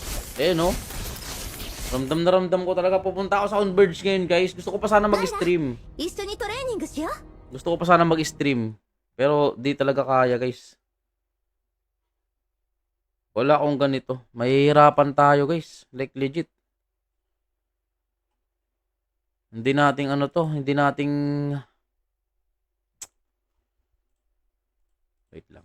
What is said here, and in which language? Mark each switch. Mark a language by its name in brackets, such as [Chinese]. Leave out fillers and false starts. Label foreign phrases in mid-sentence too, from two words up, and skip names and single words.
[Filipino] Eh, no? Ramdam na ramdam ko talaga. Pupunta ako sa Converge ngayon, guys. Gusto ko pa sana mag-stream. [Japanese] 一緒にトレーニングしよう。 [Filipino] Gusto ko pa sana mag-stream. Pero di talaga kaya, guys. Wala akong ganito. Mahihirapan tayo, guys. Like, legit. Hindi nating ano to. Hindi nating... Wait lang.